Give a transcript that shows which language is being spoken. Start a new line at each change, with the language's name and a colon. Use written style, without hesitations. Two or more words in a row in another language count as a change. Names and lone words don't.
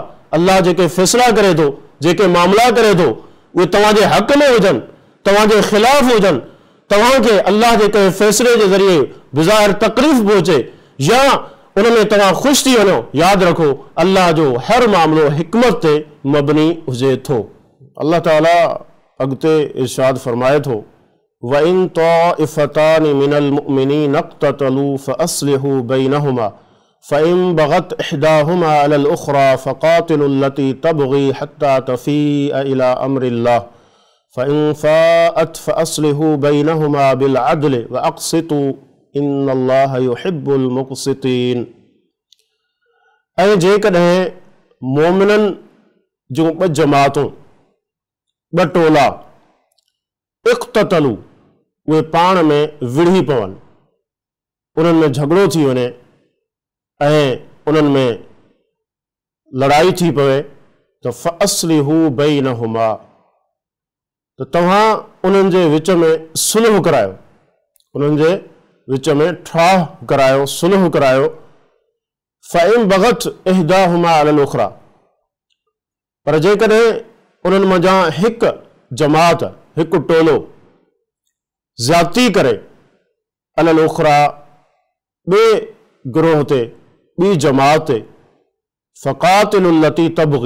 Sindhi: अल्लाह जेके फ़ैसिला करे थो, जेके मामला करे थो, उहे तव्हांजे हक़ में हुजनि, तव्हांजे ख़िलाफ़ हुजनि, तव्हांखे अल्लाह जे कंहिं फ़ैसिले जे ज़रिए बिज़ाहिर तकलीफ़ पहुचे या उन में तव्हां ख़ुशि थी वञो, यादि रखो अल्लाह जो हर मामिलो हिकमत ते मबनी हुजे थो। अल्लाह ताला अॻिते इरशाद फरमाए थो,
Arabic: وإن طائفتان من المؤمنين اقتتلوا فأصلحوا بينهما فإن بغت إحداهما على الأخرى فقاتلوا التي تبغي حتى تفيء إلى أمر الله فإن فاءت فأصلحوا بينهما بالعدل وأقسطوا إن الله يحب المقسطين.
Sindhi: ऐं जेकॾहिं मोमिननि जूं ॿ जमातूं, ॿ टोला इक़्ततलू, उहे पाण में विढ़ी पवनि, उन्हनि में झगड़ो थी वञे ऐं उन्हनि में लड़ाई थी पवे, त
Arabic: فأصلحوا بينهما,
Sindhi: त तव्हां उन्हनि जे विच में सुलह करायो, उन्हनि जे विच में ठाह करायो, सुलह करायो।
Arabic: فإن بغت إحداهما على الأخرى,
Sindhi: पर जेकॾहिं उन्हनि मंझां हिकु जमात, हिकु टोलो ज़्यादती करे
Arabic: على الأخرى,
Sindhi: ॿिए गिरोह ते, ॿी जमात ते,
Arabic: فقاتلوا التي تبغي,